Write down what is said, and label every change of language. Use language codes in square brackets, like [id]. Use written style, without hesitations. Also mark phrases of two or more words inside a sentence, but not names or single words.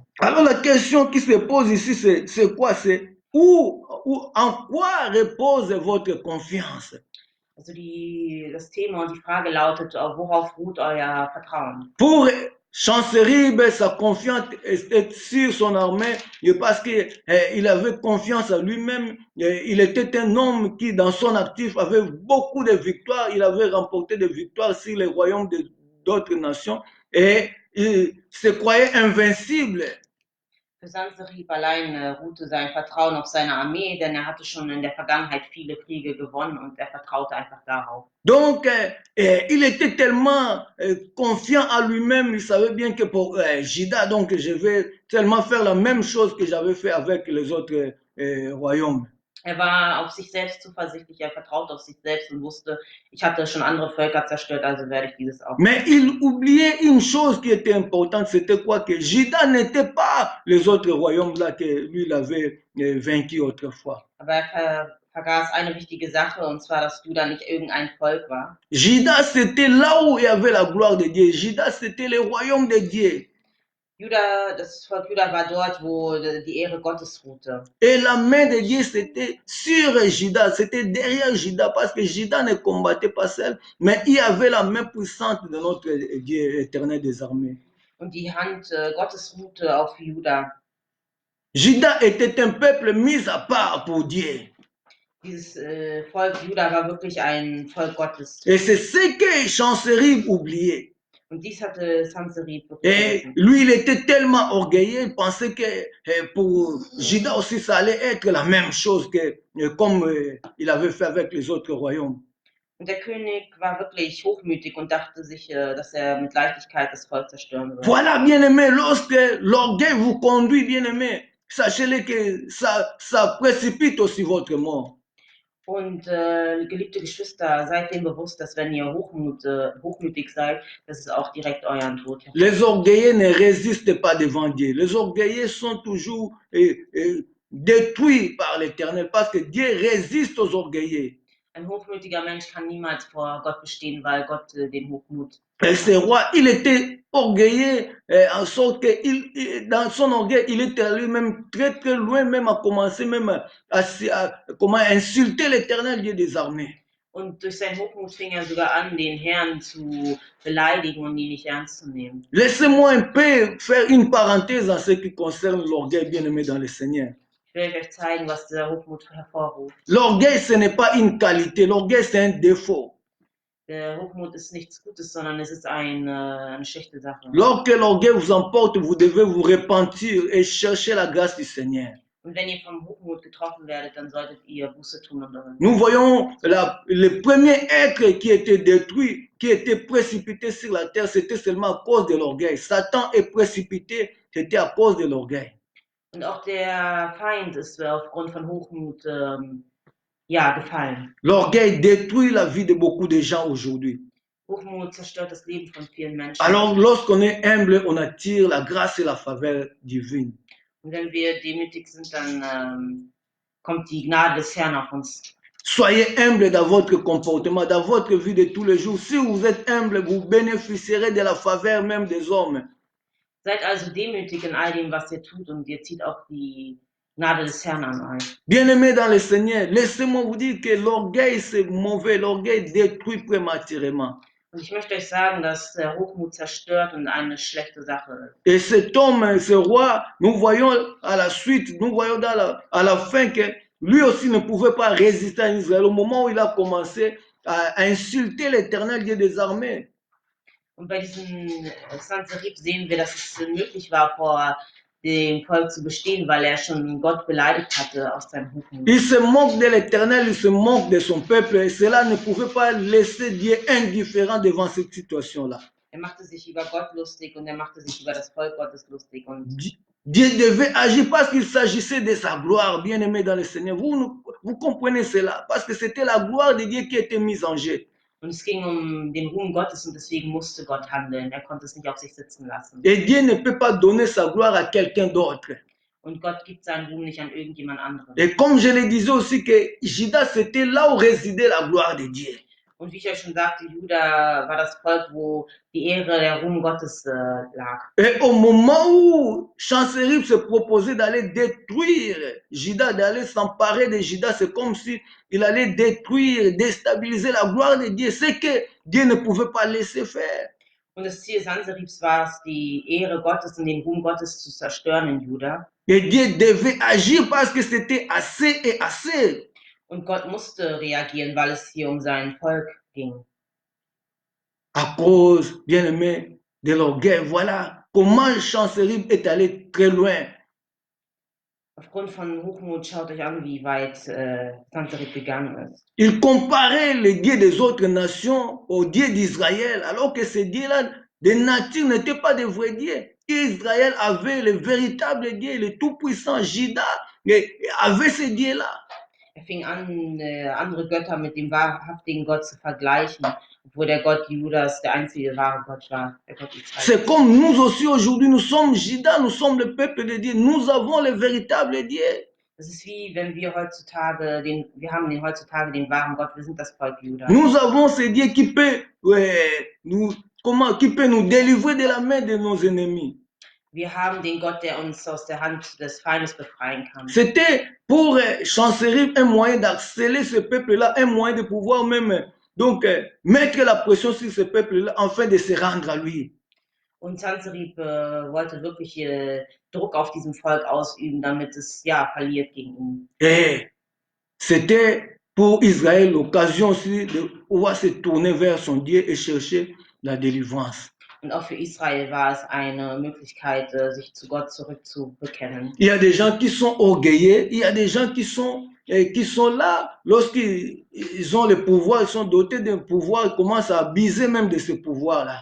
[fr] Alors la question qui se pose ici, c'est quoi? C'est en quoi repose votre confiance? [de] Also das Thema und die Frage lautet, worauf ruht euer Vertrauen? [fr] Pour Sancherib, sa confiance était sur son armée parce qu'il avait confiance en lui-même. Il était un homme qui, dans son actif, avait beaucoup de victoires. Il avait remporté des victoires sur les royaumes d'autres nations et il se croyait invincible. [de] Für Sanserib allein ruhte sein Vertrauen auf seine Armee, denn er hatte schon in der Vergangenheit viele Kriege gewonnen und er vertraute einfach darauf. [fr] Donc, il était tellement confiant en lui-même, il savait bien que pour Juda, donc je vais tellement faire la même chose que j'avais fait avec les autres royaumes. [de] Er war auf sich selbst zuversichtlich, er vertraute auf sich selbst und wusste, ich hatte schon andere Völker zerstört, also werde ich dieses auch. [fr] Mais il oubliait une chose qui était importante, c'était quoi? Que Juda n'était pas les autres royaumes là que lui il avait vaincu autrefois. [de] Aber er vergaß eine wichtige Sache, und zwar, dass Juda nicht irgendein Volk war. [fr] Juda, c'était là où il y avait la gloire de Dieu. Juda, c'était le royaume de Dieu. [de] Juda, das Volk Juda war dort, wo die Ehre Gottes ruhte. [fr] Et la main de Dieu, c'était sur Juda, c'était derrière Juda, parce que Juda ne combattait pas seul, mais il y avait la main puissante de notre Dieu éternel des armées. [de] Und die Hand Gottes ruhte auf Juda. [fr] Juda était un peuple mis à part pour Dieu. [de] Dieses Volk Juda war wirklich ein Volk Gottes. [fr] Et c'est ce que Sancherib oubliait. [de] Und dies hatte Sanserib [fr] Et [de] vergessen. [fr] lui, il était tellement orgueilleux, il pensait que pour Juda aussi, ça allait être la même chose que comme il avait fait avec les autres royaumes. [de] Und der König war wirklich hochmütig und dachte sich, dass er mit Leichtigkeit das Volk zerstören würde. [fr] Voilà, bien-aimé, lorsque l'orgueil vous conduit, bien-aimé, sachez-le que ça précipite aussi votre mort. [de] Und geliebte Geschwister, seid dem bewusst, dass wenn ihr hochmütig seid, dass es auch direkt euren Tod hervorruft. [fr] Les orgueilleux ne résistent pas devant Dieu. Les orgueilleux sont toujours détruits par l'Éternel parce que Dieu résiste aux orgueilleux. [de] Ein hochmütiger Mensch kann niemals vor Gott bestehen, weil Gott den Hochmut. [fr] Et ce roi, il était orgueilleux en sorte que dans son orgueil, il était allé même très très loin, même à commencer même comment insulter l'Éternel Dieu des armées. [de] Und durch seinen Hochmut fing er sogar an, den Herrn zu beleidigen und ihn nicht ernst zu nehmen. [fr] Laissez-moi un peu faire une parenthèse en ce qui concerne l'orgueil bien-aimé dans le Seigneur. [de] Ich will euch zeigen, was dieser Hochmut hervorruft. [fr] L'orgueil, ce n'est pas une qualité, l'orgueil, c'est un défaut. [de] Der Hochmut ist nichts Gutes, sondern es ist eine schlechte Sache. [fr] Lorsque l'orgueil vous emporte, vous devez vous repentir et chercher la grâce du Seigneur. [de] Und wenn ihr vom Hochmut getroffen werdet, dann solltet ihr Buße tun und [fr] Nous voyons le premier être qui était détruit, qui était précipité sur la terre, c'était seulement à cause de l'orgueil. Satan est précipité, c'était à cause de l'orgueil. [de] Und auch der Feind ist aufgrund von Hochmut gefallen. [fr] L'orgueil détruit la vie de beaucoup de gens aujourd'hui. [de] Hochmut zerstört das Leben von vielen Menschen. [fr] Alors, lorsqu'on est humble, on attire la grâce et la faveur divine. [de] Und wenn wir demütig sind, dann kommt die Gnade des Herrn auf uns. [fr] Soyez humble dans votre comportement, dans votre vie de tous les jours. Si vous êtes humble, vous bénéficierez de la faveur même des hommes. [de] Seid also demütig in all dem, was ihr tut, und ihr zieht auch die Gnade des Herrn an euch. [fr] Bien-aimés dans le Seigneur, laissez-moi vous dire que l'orgueil c'est mauvais, l'orgueil détruit prématurément. [de] Und ich möchte euch sagen, dass der Hochmut zerstört und eine schlechte Sache ist. [fr] Et cet homme, ce roi, nous voyons à la suite, nous voyons à la fin que lui aussi ne pouvait pas résister à Israël au moment où il a commencé à insulter l'Éternel Dieu des armées. [de] Und bei diesem Sanserib sehen wir, dass es möglich war, vor dem Volk zu bestehen, weil er schon Gott beleidigt hatte aus seinem Hochmut. [fr] Il se moque de l'Éternel, il se moque de son peuple, et cela ne pouvait pas laisser Dieu indifférent devant cette situation-là. [de] Er machte sich über Gott lustig und er machte sich über das Volk Gottes lustig. Und [fr] Dieu devait agir parce qu'il s'agissait de sa gloire, bien-aimé dans le Seigneur. Vous comprenez cela, parce que c'était la gloire de Dieu qui était mise en jeu. [de] Und es ging den Ruhm Gottes, und deswegen musste Gott handeln. Er konnte es nicht auf sich sitzen lassen. [fr] Et Dieu ne peut pas donner sa gloire à quelqu'un d'autre. [de] Und Gott gibt seinen Ruhm nicht an irgendjemand anderen. [fr] Et comme je le disais aussi que Juda, c'était là où résidait la gloire de Dieu. [de] Und wie ich euch schon sagte, Juda war das Volk, wo die Ehre, der Ruhm Gottes lag. [fr] Et au moment où Sancherib se proposait d'aller détruire Juda, d'aller s'emparer de Juda, c'est comme si il allait détruire, déstabiliser la gloire de Dieu. C'est que Dieu ne pouvait pas laisser faire. [de] Und das Ziel Sanseribs war es, die Ehre Gottes und den Ruhm Gottes zu zerstören in Juda. [fr] Et Dieu devait agir parce que c'était assez et assez. [de] Und Gott musste reagieren, weil es hier um sein Volk ging. [fr] À cause, bien aimé, de l'orgueil. Voilà comment Sancherib est allé très loin. [de] Aufgrund von Hochmut schaut euch an, wie weit Sanserib gegangen ist. [fr] Il comparait les dieux des autres nations aux dieux d'Israël, alors que ces dieux-là, de nature, n'étaient pas des vrais dieux. Israël avait le véritable Dieu, le tout-puissant Juda, avait ces dieux-là. [de] Er fing an, andere Götter mit dem wahrhaftigen Gott zu vergleichen, obwohl der Gott Judas der einzige wahre Gott war, der Gott Israel. [fr] C'est comme nous aussi aujourd'hui, nous sommes Juda, nous sommes le peuple de Dieu, nous avons le véritable Dieu. [de] Das ist wie wenn wir heutzutage wir haben heutzutage den wahren Gott, wir sind das Volk Juda. [fr] Nous avons ce Dieu qui peut qui peut nous délivrer de la main de nos ennemis. [de] Wir haben den Gott, der uns aus der Hand des Feindes befreien kann. [fr] C'était pour Sancherib un moyen d'harceler ce peuple-là, un moyen de pouvoir même donc mettre la pression sur ce peuple-là afin de se rendre à lui. [de] Und Sanserib wollte wirklich Druck auf diesem Volk ausüben, damit es ja verliert gegen ihn. [fr] Et c'était pour Israël l'occasion aussi de pouvoir se tourner vers son Dieu et chercher la délivrance. [de] Und auch für Israel war es eine Möglichkeit, sich zu Gott zurückzubekennen. [fr] Il y a des gens qui sont orgueilleux, il y a des gens qui sont là, lorsqu'ils ont le pouvoir, ils sont dotés d'un pouvoir, ils commencent à abuser même de ce pouvoir-là.